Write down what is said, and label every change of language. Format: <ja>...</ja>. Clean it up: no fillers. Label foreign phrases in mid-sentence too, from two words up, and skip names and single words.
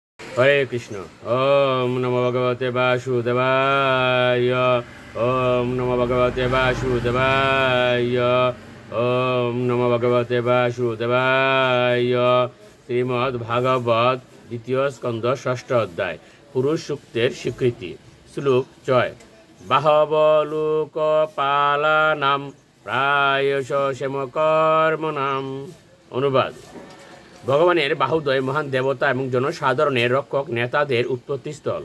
<sa>হরে কৃষ্ণ। ওম নমো ভগবতে বাসুদেবায়। ওম নমো ভগবতে বাসুদেবায়। ওম নমো ভগবতে বাসুদেবায়।</sa> <bn>শ্রীমদ্ ভাগবত দ্বিতীয় স্কন্ধ ষষ্ঠ অধ্যায় পুরুষ সূক্তের স্বীকৃতি। শ্লোক 6।</bn> <sa>বাহব লোক পালানাম প্রায়শ সেমকর্মণাম।</sa> <bn>অনুবাদ: ভগবানের বাহুদ্বয় মহান দেবতা এবং জনসাধারণের রক্ষক নেতাদের উৎপত্তিস্থল।</bn>